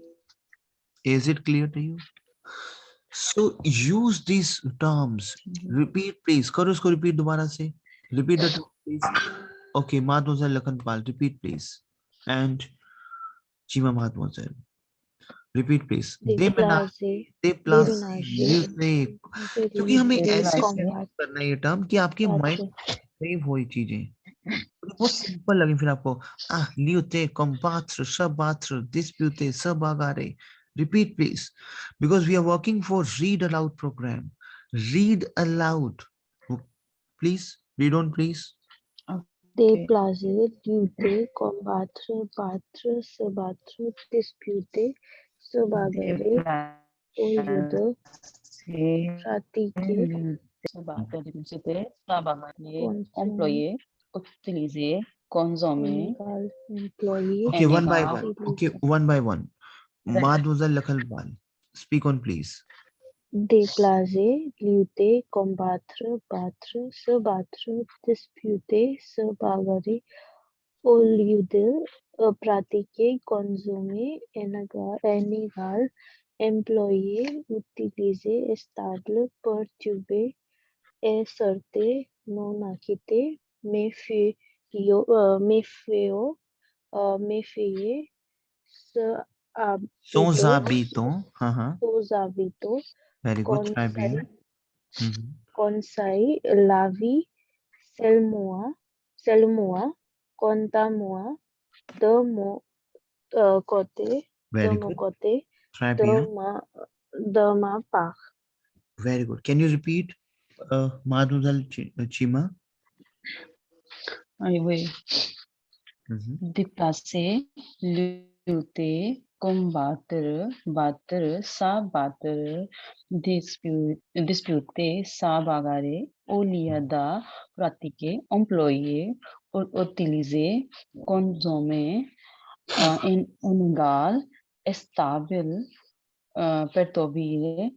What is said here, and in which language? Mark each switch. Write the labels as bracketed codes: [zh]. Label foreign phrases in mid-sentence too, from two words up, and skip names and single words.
[en] Is it clear to you? So use these terms. Repeat, please. [hi] करो इसको repeat दोबारा से. [en] Repeat the term, please. Okay, Mademoiselle Lakhanpal, repeat, please. And Chima Mademoiselle, repeat, please. [fr] Déplacer, Déplacer, déménager, lutter. [hi] क्योंकि हमें [fr] lutter, [hi] ऐसे [fr] Déplacer. combattre, [hi] करना है ये टर्म कि आपके माइंड में वही चीजें बहुत सिंपल लगे फिर आपको [fr] lutter, combattre, se battre, disputer, se bagarre. [en] Repeat, please, because we are working for read aloud program. Read aloud, please. Read on, please. [fr] déplacer, lutter, combattre, battre, se battre, disputer, se bagarrer, au lieu de pratiquer, Employer, utiliser, consommer, amical, employé, [en] Okay, one by [fr] amical. [en] one. Okay, one by one. Mademoiselle Lakhanpal, speak on, please. [fr] déplacer, lutter, combattre, battre, se battre, disputer, se bagarrer, au lieu de pratiquer, consommer, énégal, employer, utiliser, stable, perturber, asserter, non acquitter, méfier, se Sans habiller, habitants. aux habitants, [en] Very good. Try [fr] conseil, [en] being. Mhm. [fr] conseil, la vie, seulement, quant à moi, de mon côté, de [en] Very [fr] mon [en] good. [fr] côté, [en] Try [fr] de [en] being. [fr] ma part. [en] Very good. Can you repeat, Mademoiselle Chima? [fr] Oui. Mhm. Déplacer, lutter, combattre, battre, s'abattre, disputer, s'abagarrer, au lieu de pratiquer, employer, utiliser, consommer, inégal, stable, perturber,